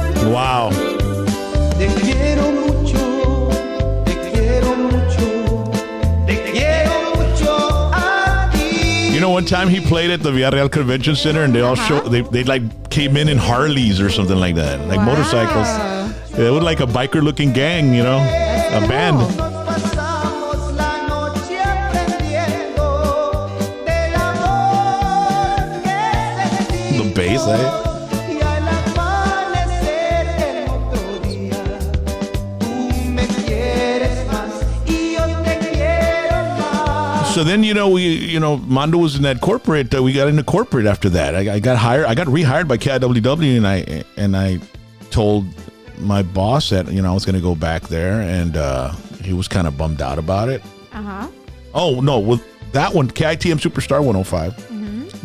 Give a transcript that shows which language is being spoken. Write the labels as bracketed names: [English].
[English] Wow. [Spanish] Te quiero mucho, te quiero mucho, te quiero mucho a ti. [English] You know, one time he played at the Villarreal Convention Center and they all they like came in Harleys or something like that, like motorcycles. It was like a biker looking gang, you know, a band. [Spanish] Nos pasamos la noche aprendiendo del amor que sentimos. [English] The bass, eh? [Spanish] Y al amanecer el otro día tú me quieres más y yo te quiero más. [English] So then, Mondo was in that corporate. We got into corporate after that. I got hired. I got rehired by KIWW, and I told my boss that I was going to go back there, and he was kind of bummed out about it. Oh no, with that one, KITM Superstar 105.